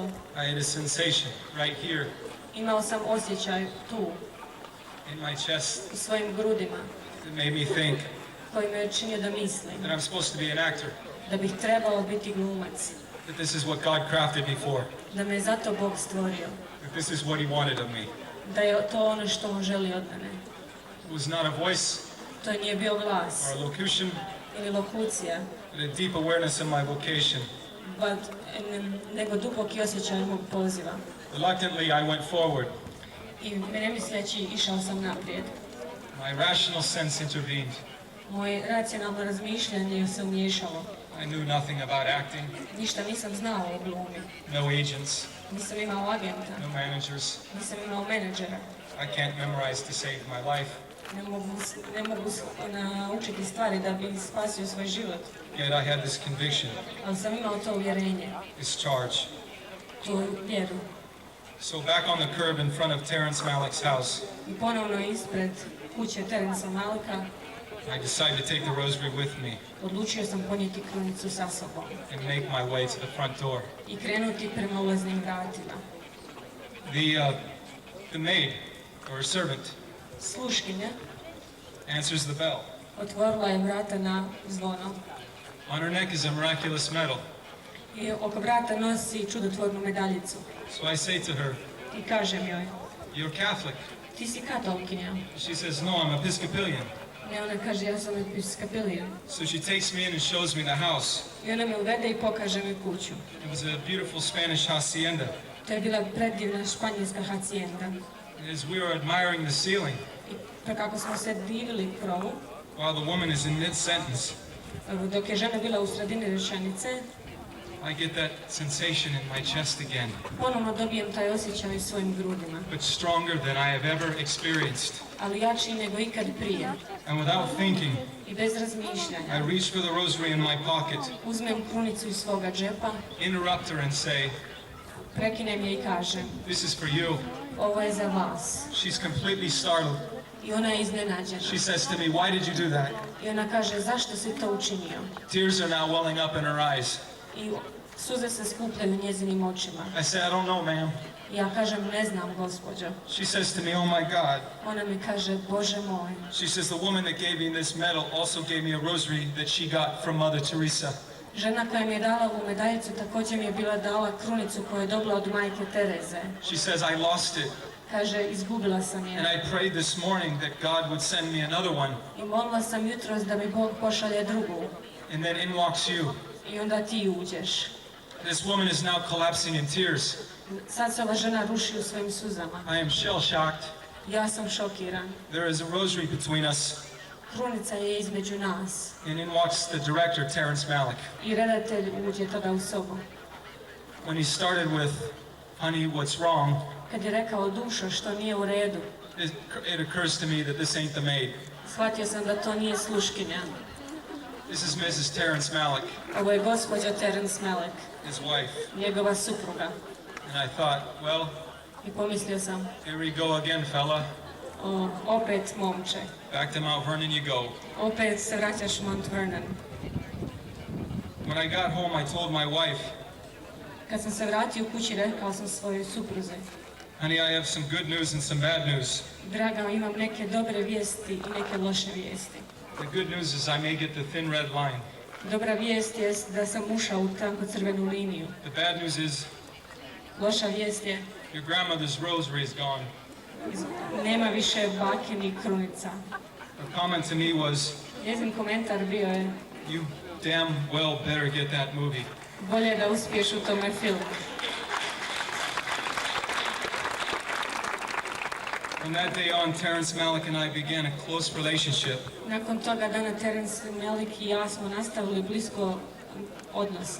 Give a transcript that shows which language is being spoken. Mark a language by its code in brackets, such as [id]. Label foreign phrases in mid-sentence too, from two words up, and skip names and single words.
[en] I had a sensation right here [hr] Imao sam osjećaj tu, [en] in my chest [hr] u svojim grudima, [en] that made me think [hr] koji me je činio da mislim [en] that I'm supposed to be an actor, [hr] da bih trebao biti glumac, [en] that this is what God crafted me for, [hr] da me je zato Bog stvorio, [en] that this is what He wanted of me. [hr] da je to ono što On želi od mene. [en] It was not a voice [hr] To nije bio glas [en] or a locution, [hr] ili lokucija, [en] but a deep awareness of my vocation. [hr] nego duboki osjećaj mog poziva. [en] Reluctantly, I went forward. [hr] I ne misleći išao sam naprijed. [en] My rational sense intervened. [hr] Moje racionalno razmišljanje se umiješalo. [en] I knew nothing about acting, [hr] Ništa nisam znao o glumi. [en] no agents, [hr] Nisam imao agenta, [en] no managers. [hr] nisam imao menadžera. [en] I can't memorize to save my life, [hr] Ne mogu naučiti stvari da bi spasio svoj život. [en] yet I had this conviction, [hr] Ali sam imao to uvjerenje, [en] this charge. [hr] tu vjeru. [en] So back on the curb in front of Terrence Malick's house, [hr] I ponovno ispred kuće Terensa Malika [en] I decided to take the rosary with me [hr] odlučio sam ponijeti krunicu sa sobom [en] and make my way to the front door. [hr] i krenuti prema ulaznim vratima. [en] The maid, or servant, [hr] Sluškinja [en] answers the bell. [hr] otvorila je vrata na zvono [en] On her neck is a miraculous medal. [hr] i oko vrata nosi čudotvornu medaljicu. [en] So I say to her, [hr] I kažem joj, [en] "You're Catholic." [hr] ti si katolkinja. [en] She says, "No, I'm Episcopalian." [hr] Ne, ona kaže, ja sam episkopalijan. [en] So she takes me in and shows me the house. [hr] I ona me uvede i pokaže mi kuću. [en] It was a beautiful Spanish hacienda. [hr] To je bila predivna španjolska hacijenda. [en] And as we were admiring the ceiling, [hr] I kako smo se divili krovu, [en] while the woman is in mid-sentence, [hr] dok je žena bila u sredini rečenice, [en] I get that sensation in my chest again, [hr] ponovno dobijem taj osjećaj u svojim grudima. [en] but stronger than I have ever experienced. [hr] Ali jači nego ikad prije. [en] And without thinking, [hr] I bez [en] I [hr] razmišljanja. [en] reach for the rosary in my pocket, [hr] Uzmem krunicu iz svoga džepa, [en] interrupt her and say, [hr] prekinem je i kažem, [en] "This is for you." [hr] ovo je za vas. [en] She's completely startled. [hr] I ona je iznenađena. [en] She says to me, "Why did you do that?" [hr] I ona kaže, zašto si to učinio? [en] Tears are now welling up in her eyes. [hr] I suze se skupljaju u njezinim očima. [en] I say, "I don't know, ma'am." [hr] Ja kažem, ne znam, gospođo. [en] She says to me, oh my God. [hr] Ona mi kaže, Bože moj. [en] She says, the woman that gave me this medal also gave me a rosary that she got from Mother Teresa. [hr] Žena koja mi je dala ovu medaljicu također mi je bila dala krunicu koju je dobila od majke Tereze. [en] She says, I lost it. [hr] Kaže, izgubila sam je. [en] And I prayed this morning that God would send me another one. [hr] I molila sam jutros da mi Bog pošalje drugu. [en] And then in walks you. [hr] I onda ti uđeš. [en] This woman is now collapsing in tears. [hr] Sad se ova žena ruši u svojim suzama. [en] I am shell-shocked. [hr] Ja sam šokiran. [en] There is a rosary between us. [hr] Krunica je između nas. [en] And in walks the director, Terrence Malick. [hr] I redatelj uđe tada u sobu. [en] When he started with, honey, what's wrong? [hr] Kad je rekao, dušo, što nije u redu, [en] It occurs to me that this ain't the maid. [hr] shvatio sam da to nije sluškinja. [en] This is Mrs. Terrence Malick, [hr] Ovo je gospođa Terence Malick, [en] his wife. [hr] njegova supruga. [en] And I thought, well, [hr] I pomislio sam, [en] here we go again, fella. [hr] Opet momče, [en] Back to Mount Vernon you go. [hr] opet se vraćaš u Mount Vernon. [en] When I got home, I told my wife, [hr] Kad sam se vratio u kući, rekao sam svojoj supruzi, [en] honey, I have some good news and some bad news. [hr] draga, imam neke dobre vijesti i neke loše vijesti. [en] The good news is I may get the thin red line. [hr] Dobra vijest je da sam ušao u tanko crvenu liniju. [en] The bad news is [hr] Loša vijest je, [en] your grandmother's rosary is gone. [hr] nema više bake ni krunica. [en] Her comment to me was, [hr] Njezin komentar bio je, [en] you damn well better get that movie. [hr] bolje da uspiješ u tome filmu. [en] From that day on, Terrence Malick and I began a close relationship. [hr] Nakon toga dana Terence Malick i ja smo nastavili blisko odnose,